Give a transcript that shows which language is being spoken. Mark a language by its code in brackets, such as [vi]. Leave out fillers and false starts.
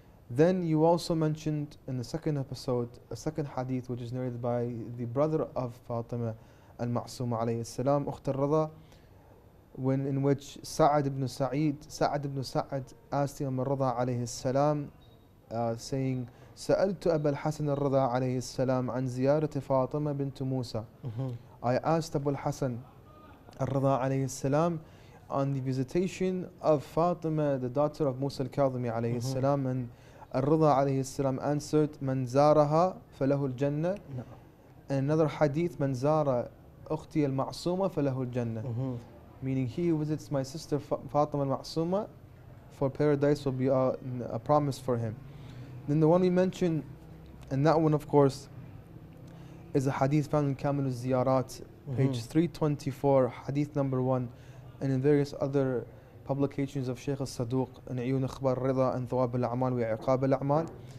[en] Then you also mentioned in the second episode a second hadith which is narrated by the brother of Fatima Al-Ma'suma alayhi salam, Ukht al-Rada, in which Sa'ad ibn Sa'ad asked Imam al-Rada alayhi salam, saying, [ar] سألت أبا الحسن الرضا عليه السلام عن زيارة فاطمة بنت موسى. [en] I asked Abu al-Hasan al-Rada alayhi salam on the visitation of Fatima, the daughter of Musa al-Kadhimi alayhi salam, and Al-Rida alayhi salam answered, [ar] من زارها فله الجنة. [en] And another hadith, [ar] من زار أختي المعصومة فله الجنة. [en] Meaning, he who visits my sister Fatima al-Ma'suma, for paradise will be a promise for him. Then the one we mentioned, and that one of course is a hadith found in Kamil al-Ziyarat, page 324, hadith number 1, and in various other publications of Shaykh al-Saduq, and Ayun Akhbar Rida, and Thawab al-A'mal wa Iqab al-A'mal.